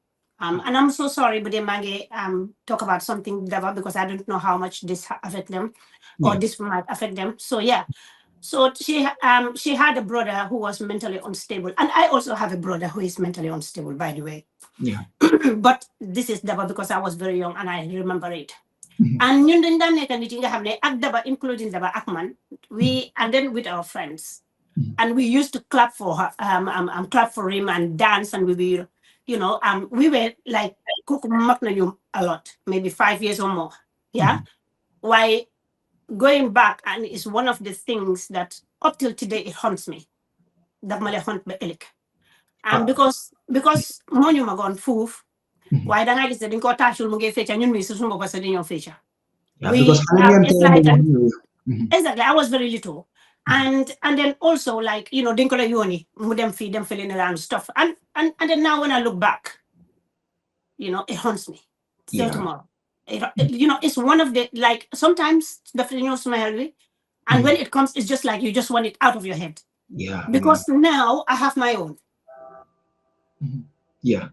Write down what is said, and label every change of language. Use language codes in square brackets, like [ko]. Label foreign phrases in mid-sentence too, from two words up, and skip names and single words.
[en] And I'm so sorry, but they might talk about something because I don't know how much this affect them or this might affect them. So yeah. So she had a brother who was mentally unstable, and I also have a brother who is mentally unstable, by the way. Yeah. But this is Daba because I was very young and I remember it. Mhm. [wo] And ñun dañ daan nekk nit yi nga xam ne ak Daba, including Daba ak man, [en] we and then with our friends, Mhm. and we used to clap for her, clap for him and dance, and we were, we were like [wo] kooku mag nañu [en] a lot, maybe 5 years or more. Yeah. Mhm. Why going back, and it's one of the things that up till today it haunts me. That male haunt be elik. Ah, [wo] Because moo ñu magoon fuuf, [en] mhm. [wo] waaye dangaa gis ne dañ ko tàccul mu ngi fecca ñun mi su suma bopp sax dañoo fecca. [en] Yeah, because It's like Mhm. exactly, I was very little. And then also like, [wo] dañ ko la yóoni mu dem fii dem fële [en] and stuff. And then now when I look back, it haunts me still Yeah. tomorrow. It's one of the, like, sometimes the smell me, and Mhm. when it comes, it's just like you just want it out of your head. Yeah. Yeah. Because now I have my own. Mhm. Yeah.